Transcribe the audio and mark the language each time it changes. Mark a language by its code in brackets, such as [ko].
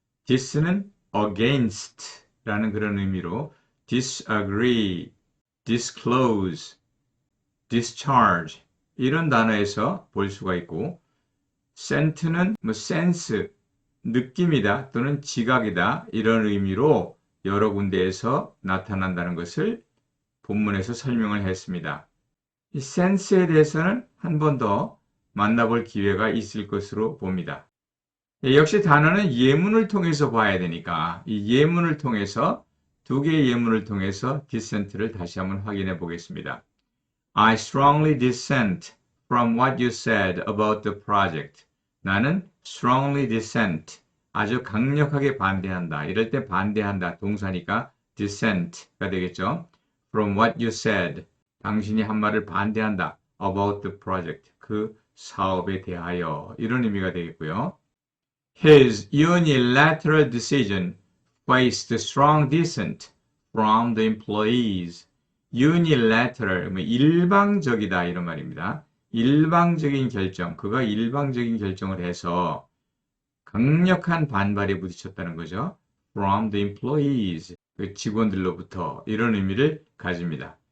[ko] dis는 against라는 그런 의미로 disagree, disclose, discharge 이런 단어에서 볼 수가 있고 cent는 sense, 느낌이다 또는 지각이다 이런 의미로 여러 군데에서 나타난다는 것을 본문에서 설명을 했습니다. 이 sense에 대해서는 한 번 더 만나볼 기회가 있을 것으로 봅니다. 역시 단어는 예문을 통해서 봐야 되니까 이 예문을 통해서 두 개의 예문을 통해서 dissent를 다시 한번 확인해 보겠습니다. [en] I strongly dissent from what you said about the project. [ko] 나는 strongly dissent, 아주 강력하게 반대한다. 이럴 때 반대한다. 동사니까 dissent가 되겠죠. From what you said, 당신이 한 말을 반대한다. About the project, 그 사업에 대하여. 이런 의미가 되겠고요. [en] His unilateral decision faced strong dissent from the employees. [ko] unilateral, 일방적이다 이런 말입니다. 일방적인 결정, 그가 일방적인 결정을 해서 강력한 반발에 부딪혔다는 거죠. From the employees, 그 직원들로부터 이런 의미를 가집니다.